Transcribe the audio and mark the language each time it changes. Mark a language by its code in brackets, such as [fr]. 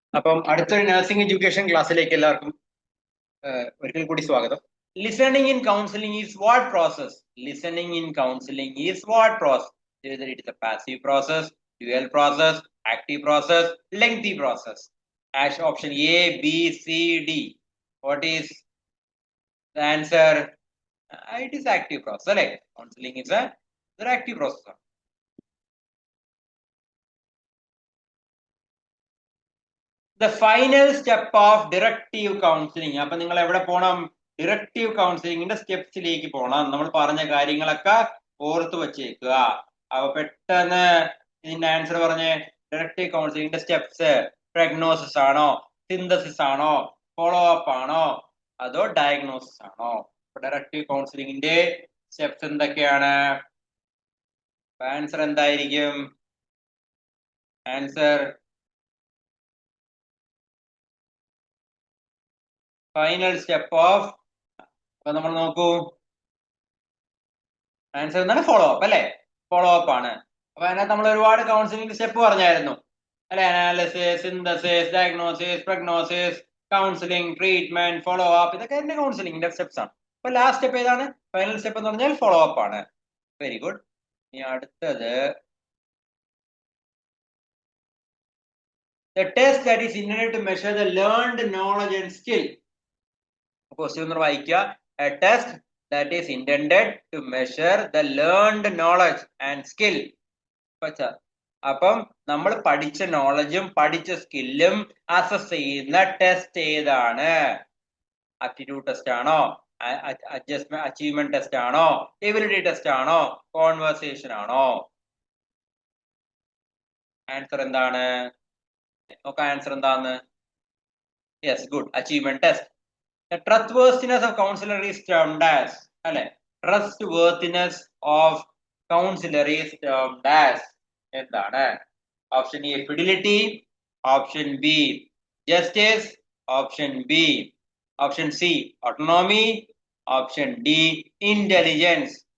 [ml] അപ്പം അടുത്തൊരു nursing education ക്ലാസ്സിലേക്ക് എല്ലാവർക്കും ഒരിക്കൽ കൂടി സ്വാഗതം. [en] Listening in counselling is what process? Listening in counselling is what process? Either it is a passive process, dual process, active process, lengthy process. As option A, B, C, D. What is the answer? It is active process. Right? Counseling is an active process. The final step of directive counseling. [ml] അപ്പൊ നിങ്ങൾ എവിടെ പോണം? Directive കൗൺസിലിംഗിന്റെ സ്റ്റെപ്സിലേക്ക് പോകണം. നമ്മൾ പറഞ്ഞ കാര്യങ്ങളൊക്കെ ഓർത്ത് വെച്ചേക്കുക. അപ്പൊ പെട്ടെന്ന് ഇതിന്റെ ആൻസർ പറഞ്ഞ് ഡിറക്റ്റീവ് കൗൺസിലിംഗിന്റെ സ്റ്റെപ്സ് പ്രഗ്നോസിസ് ആണോ, സിന്തസിസ് ആണോ, ഫോളോ അപ്പ് ആണോ, അതോ ഡയഗ്നോസിസ് ആണോ? ഡിറക്റ്റീവ് കൗൺസിലിംഗിന്റെ സ്റ്റെപ്സ് എന്തൊക്കെയാണ്? ആൻസർ എന്തായിരിക്കും? ആൻസർ ഫൈനൽ സ്റ്റെപ്പ് ഓഫ്, അപ്പൊ നമ്മൾ നോക്കൂ, ആൻസർ എന്താണ്? ഫോളോ അപ്പ് അല്ലെ? ഫോളോ അപ്പ് ആണ്. അപ്പൊ അതിനകത്ത് നമ്മൾ ഒരുപാട് കൗൺസിലിംഗ് സ്റ്റെപ്പ് പറഞ്ഞായിരുന്നു അല്ലെ? Analysis, synthesis, diagnosis, പ്രഗ്നോസിസ്, counselling, treatment, follow up, ഇതൊക്കെ എന്റെ കൗൺസിലിംഗിന്റെ സ്റ്റെപ്സ് ആണ്. അപ്പൊ ലാസ്റ്റ് സ്റ്റെപ്പ് ഏതാണ്? ഫൈനൽ സ്റ്റെപ്പ് എന്ന് പറഞ്ഞാൽ ഫോളോ അപ്പ് ആണ്. [en] Very good. [ml] ഇനി അടുത്തത്, [en] the test that is intended to measure the learned knowledge and skill. [ml] Question ഒന്ന് വായിക്കുക. [en] A test that is intended to measure the learned knowledge and skill. [ml] അപ്പം നമ്മൾ പഠിച്ച നോളജും പഠിച്ച സ്കില്ലും അസസ് ചെയ്യുന്ന ടെസ്റ്റ് ഏതാണ്? ആപ്റ്റിറ്റ്യൂഡ് ടെസ്റ്റ് ആണോ, അച്ചീവ്മെന്റ് ടെസ്റ്റ് ആണോ, എബിലിറ്റി ടെസ്റ്റ് ആണോ, കോൺവെർസേഷൻ ആണോ? ആൻസർ എന്താണ്? നോക്കാം ആൻസർ എന്താന്ന്. Yes, good, achievement test. [en] The trustworthiness of counselor is termed as, അല്ലെ? Trustworthiness of counselor is termed as എന്താണ്? Option A fidelity, option B justice, option B, option C autonomy, option D intelligence.